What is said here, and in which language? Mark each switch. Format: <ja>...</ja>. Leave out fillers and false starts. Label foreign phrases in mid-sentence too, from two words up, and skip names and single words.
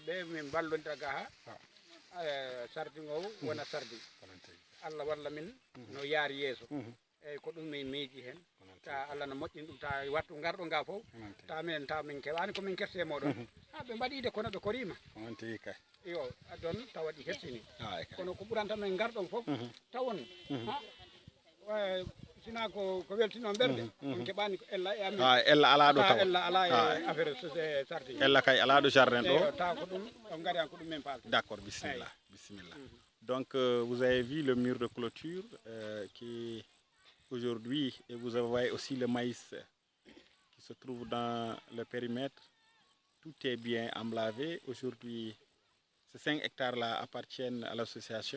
<ff>ɓe min ballodira ga ha sardine o wona sardine Allah walla min no yaari yeeso eyyi ko ɗum min miiji hen ta Allah no moƴƴini ɗum ta wattu garɗo nga fof ta min keɓani komin kerte moɗon ha ɓe mbaɗide kono ɓe korima yo ɗon tawa ɗi hersini kono ko ɓuranta men garɗon fof tawon sina ko weltino ɓerde on keɓani ko ella e amin ella ala ɗo tawa ella ala e affaire sardine ella kay ala ɗo jardin ɗo taw ko ɗum on gari an ko ɗum men paalto</ff> <fr>d'accord bismillah donc vous avez vu le mur de clôture qui aujourd'hui et vous voyez aussi le maïs qui se trouve dans le périmètre. Tout est bien emblavé aujourd'hui. Ces 5 hectares là appartiennent à l'association.</fr>